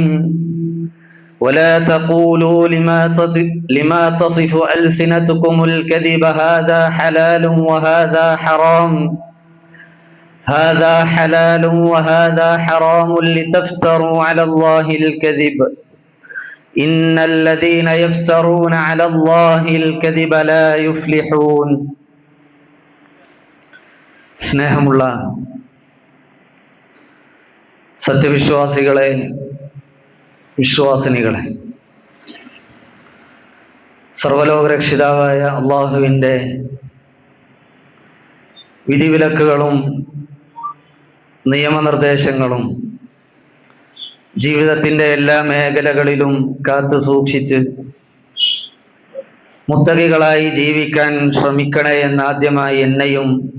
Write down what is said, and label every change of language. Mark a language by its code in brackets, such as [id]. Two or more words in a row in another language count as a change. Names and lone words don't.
[ar] ولا تقولوا لما تصف ألسنتكم الكذب هذا حلال وهذا حرام وهذا حرام لتفتروا على الله الكذب إن الذين يفترون على الله الكذب لا يفلحون. [ml] സ്നേഹമുള്ള സത്യവിശ്വാസികളെ, വിശ്വാസിനികളെ, സർവലോകരക്ഷിതാവായ അള്ളാഹുവിൻ്റെ വിധിവിലക്കുകളും നിയമനിർദ്ദേശങ്ങളും ജീവിതത്തിൻ്റെ എല്ലാ മേഖലകളിലും കാത്തു സൂക്ഷിച്ച് മുത്തഖികളായി ജീവിക്കാൻ ശ്രമിക്കണേ എന്ന് ആദ്യമായി എന്നെയും